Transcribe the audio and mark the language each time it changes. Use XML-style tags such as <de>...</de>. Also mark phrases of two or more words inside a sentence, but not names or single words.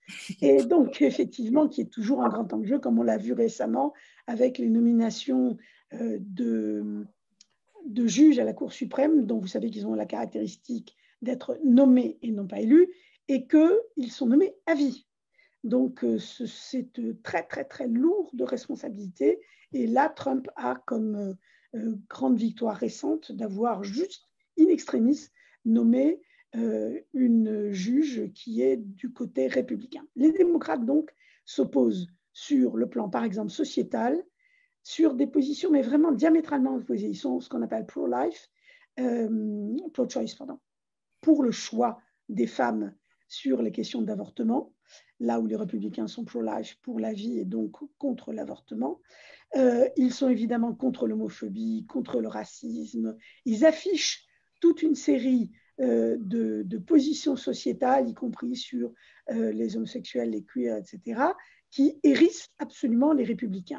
<fr>Et donc, effectivement, qui est toujours un grand enjeu, comme on l'a vu récemment avec les nominations de juges à la Cour suprême, dont vous savez qu'ils ont la caractéristique d'être nommés et non pas élus, et qu'ils sont nommés à vie. Donc, c'est très, très, très lourd de responsabilité. Et là, Trump a comme grande victoire récente d'avoir juste</fr> <la>in extremis</la> <fr>nommé une juge qui est du côté républicain. Les démocrates, donc, s'opposent sur le plan, par exemple, sociétal, sur des positions, mais vraiment diamétralement opposées. Ils sont ce qu'on appelle</fr> <en>pro-life, pro-choice,</en> <fr>pardon, pour le choix des femmes sur les questions d'avortement, là où les républicains sont pro-life, pour la vie et donc contre l'avortement. Ils sont évidemment contre l'homophobie, contre le racisme. Ils affichent toute une série de positions sociétales, y compris sur les homosexuels, les queers, etc., qui hérissent absolument les républicains.</fr>